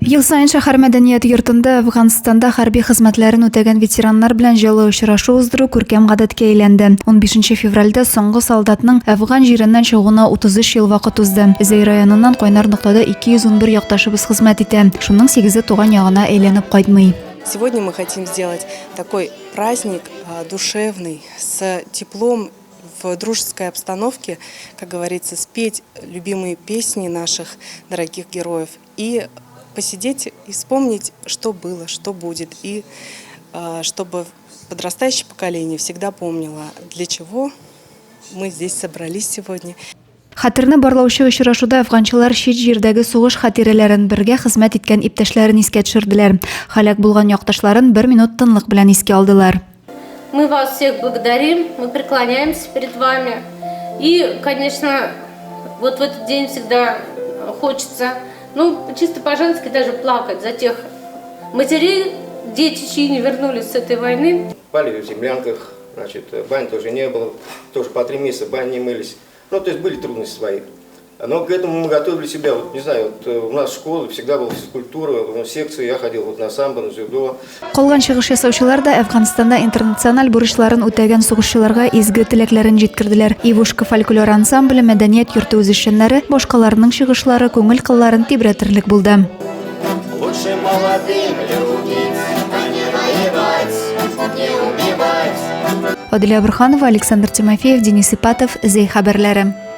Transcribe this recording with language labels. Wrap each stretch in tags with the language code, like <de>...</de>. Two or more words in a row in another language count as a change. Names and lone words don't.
<tt>Ел сайын шәһәр мәдәният йортында Афганстанда хәрби хезмәтләрен үтәгән ветераннар белән җылы очрашу уздыру күркәм гадәткә әйләнде. 15 февральдә соңгы солдатның Афган җиреннән чыгуына 33 ел вакыт узды. Зәй районыннан Кайнар ноктада 211 якташыбыз хезмәт итә. Шуның 8-е туган ягына әйләнеп кайтмый.</tt> <ru>Сегодня мы хотим сделать такой праздник душевный, с теплом, в дружеской обстановке, как говорится, спеть любимые песни наших дорогих героев и посидеть и вспомнить, что было, что будет, и чтобы подрастающее поколение всегда помнило, для чего мы здесь собрались сегодня.</ru> <tt>Хәтерне барлаучы очрашуда афганчылар чит җирдәге сугыш хатирәләрен бергә хезмәт иткән иптәшләрен искә төшерделәр. Халак булган якташларын 1 минут тынлык белән искә алдылар.</tt> <ru>Мы вас всех благодарим, мы преклоняемся перед вами. И, конечно, вот в этот день всегда хочется, чисто по-женски даже плакать за тех матерей, дети, чьи не вернулись с этой войны. Спали в землянках, бань тоже не было, тоже по 3 месяца бань не мылись. То есть были трудности свои. Но к этому мы готовили себя. У нас школа всегда была физкультура, секции, я ходил на самбо, на дзюдо.</ru> <tt>Калган чыгыш ясаучылар да Афганстанда интернациональ бурычларын үтәгән сугышчыларга изге теләкләрен җиткерделәр. Ивушка фольклор ансамбле, мәдәният йорты үзешчәннәре, башкаларның чыгышлары күңел кылларын тибрәтерлек булды.</tt> <ru>Лучше молодым любить, а не воевать, не убивать.</ru> <tt>Адилә Бурханова, Александр Тимофеев, Денис Ипатов, Зәй хәбәрләре.</tt>